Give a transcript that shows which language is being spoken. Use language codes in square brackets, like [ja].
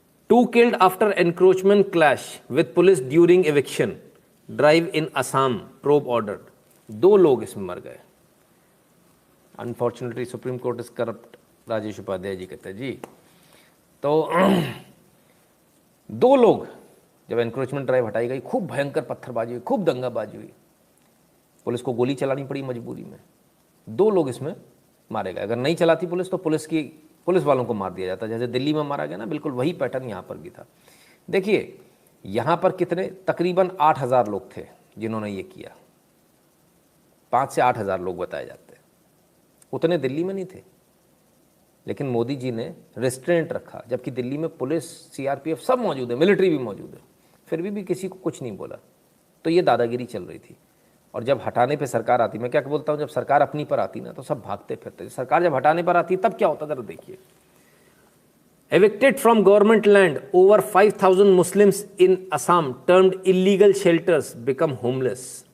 [en] 2 killed after encroachment clash with police during eviction drive in Assam, probe ordered। [hi] 2 लोग इसमें मर गए। [en] unfortunately Supreme Court is corrupt, [hi] Rajesh Upadhyay ji कहते हैं जी। तो 2 लोग, जब एनक्रोचमेंट ड्राइव हटाई गई, खूब भयंकर पत्थरबाजी हुई, खूब दंगाबाजी हुई, पुलिस को गोली चलानी पड़ी मजबूरी में। 2 लोग इसमें मारे गए। अगर नहीं चलाती पुलिस तो पुलिस वालों को मार दिया जाता, जैसे दिल्ली में मारा गया ना, बिल्कुल वही पैटर्न यहाँ पर भी था। देखिए यहाँ पर कितने, तकरीबन 8,000 लोग थे जिन्होंने ये किया। 5 से 8,000 लोग बताए जाते हैं। उतने दिल्ली में नहीं थे, लेकिन मोदी जी ने रेस्ट्रेंट रखा, जबकि दिल्ली में पुलिस, सीआरपीएफ सब मौजूद है, मिलिट्री भी मौजूद है, फिर भी किसी को कुछ नहीं बोला। तो ये दादागिरी चल रही थी। और जब हटाने पे सरकार आती, मैं क्या बोलता हूँ, जब सरकार अपनी पर आती ना तो सब भागते फिरते, सरकार जब हटाने पर आती तब क्या होता जरा देखिए। [en] Evicted from government land, over 5,000 Muslims in Assam termed illegal shelters become homeless।